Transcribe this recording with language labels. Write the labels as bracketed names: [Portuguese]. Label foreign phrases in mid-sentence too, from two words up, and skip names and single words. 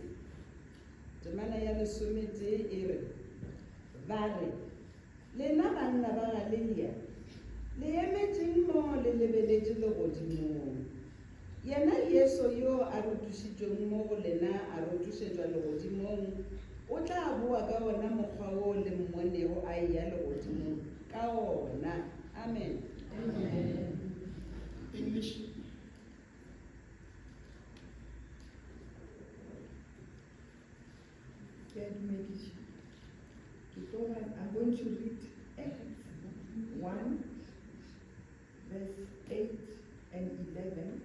[Northern Sotho] Temana ya lesomete e re, ba re, lena banna ba Galilea, le emetšeng mo le lebeletše legodimong. Yena Yesu yo a rutišitšweng mo go lena a rutišetšwa legodimong, o tla boa ka ona mokgwa o le mmonego a eya legodimong ka ona. Amen. Amen. [English] English. I'm going to read Acts 1, verse 8 and 11.